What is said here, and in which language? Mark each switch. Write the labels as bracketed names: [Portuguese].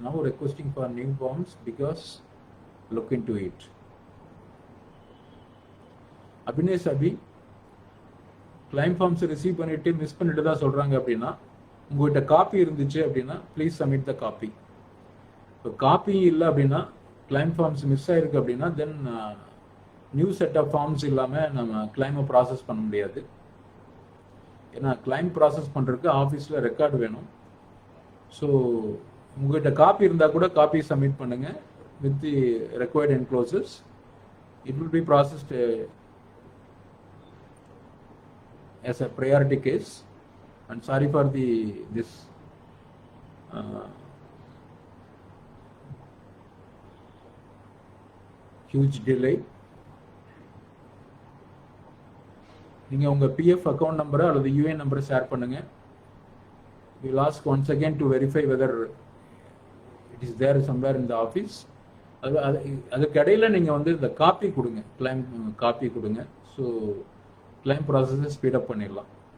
[English] Now requesting for new forms because look into it. [Tamil] Abhinesh Abhi [English] claim forms receive [Tamil] பண்ணிட்டு miss பண்ணிட்டு தான் சொல்றாங்க அப்படின்னா உங்ககிட்ட காப்பி இருந்துச்சு அப்படின்னா [English] Please submit the copy. [Tamil] இப்போ காப்பி இல்லை அப்படின்னா கிளைம் ஃபார்ம்ஸ் மிஸ் ஆயிருக்கு அப்படின்னா [English] then new set of forms [Tamil] இல்லாமல் நம்ம கிளைமை ப்ராசஸ் பண்ண முடியாது. ஏன்னா கிளைம் ப்ராசஸ் பண்ணுறதுக்கு ஆஃபீஸில் ரெக்கார்டு வேணும். ஸோ உங்கள்கிட்ட காப்பி இருந்தால் கூட காப்பி சப்மிட் பண்ணுங்கள் [English] With the required enclosures. It will be processed as a priority case, and sorry for this huge delay. [Tamil] நீங்க உங்க PF அக்கவுண்ட் நம்பர் அல்லது UN நம்பர் ஷேர் பண்ணுங்க. [English] We will ask once again to verify whether it is there somewhere in the office. [Tamil] அதுக்கு இடையில நீங்க வந்து இந்த copy கொடுங்க, கிளைம் காப்பி கொடுங்க. ஸோ கிளைம் ப்ராசஸை ஸ்பீட் அப் பண்ணிடலாம்.